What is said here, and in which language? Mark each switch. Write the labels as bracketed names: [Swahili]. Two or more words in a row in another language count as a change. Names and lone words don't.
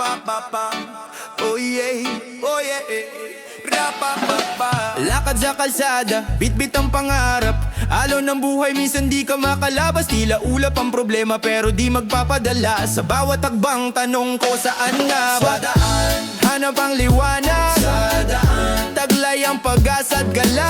[English] Ra-pa-pa-pa. Oh yeah, oh yeah. Ra-pa-pa-pa. [Filipino] Lakad sa kalsada, bit-bit ang pangarap. Alon ng buhay, minsan di ka makalabas. Tila ulap ang problema pero di magpapadala. Sa bawat hakbang, tanong ko saan nga ba? Sa daan, hanap ang liwanag. Sa daan, taglay ang pag-asa at gala.